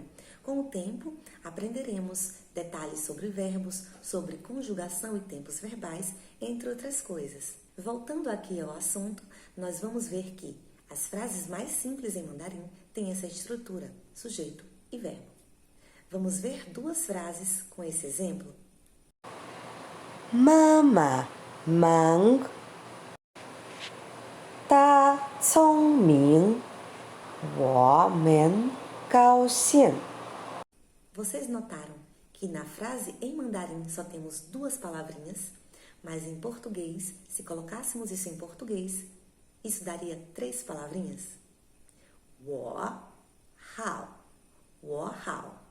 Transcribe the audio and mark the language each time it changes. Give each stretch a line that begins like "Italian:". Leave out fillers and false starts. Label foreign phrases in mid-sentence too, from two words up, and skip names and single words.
Portuguese: Com o tempo, aprenderemos detalhes sobre verbos, sobre conjugação e tempos verbais, entre outras coisas. Voltando aqui ao assunto, nós vamos ver que as frases mais simples em mandarim têm essa estrutura, sujeito e verbo. Vamos ver duas frases com esse exemplo?
Chinese: 妈妈忙，他聪明，我们高兴。
Portuguese: Vocês notaram que na frase em mandarim só temos duas palavrinhas, mas em português, se colocássemos isso em português, isso daria três palavrinhas?
Chinese: 我好.